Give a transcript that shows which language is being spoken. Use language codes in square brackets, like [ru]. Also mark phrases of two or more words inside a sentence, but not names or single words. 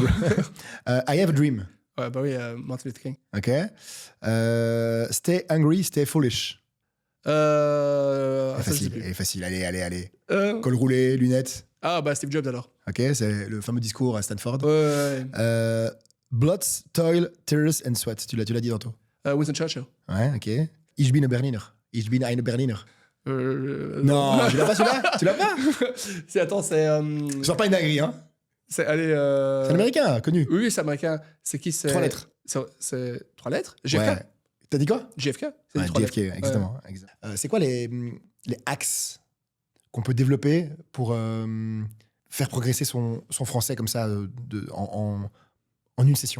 [en] I Have a Dream. [fr] Ouais, bah oui, Martin Luther King. Ok. [en] Stay Hungry, Stay Foolish. [fr] Elle est ça, je sais facile, plus. elle est facile. Allez. Euh, Col roulé, lunettes. Ah, bah Steve Jobs alors. Ok, c'est le fameux discours à Stanford. Ouais. [en] Blood, toil, tears and sweat. [fr] Tu l'as dit tantôt. Winston Churchill. Ouais, [de] ok. Ich bin ein Berliner. Ich bin ein Berliner. [fr] Non. Tu l'as pas celui-là? Tu l'as pas? Attends, c'est. Sors pas une dinguerie, hein? Allez. C'est un américain, connu. Oui, c'est américain. C'est qui? 3 lettres. C'est 3 lettres? JFK. Ouais. T'as dit quoi? JFK. C'est Ouais, 3 JFK, lettres. exactement. C'est quoi les axes qu'on peut développer pour faire progresser son français comme ça en une session?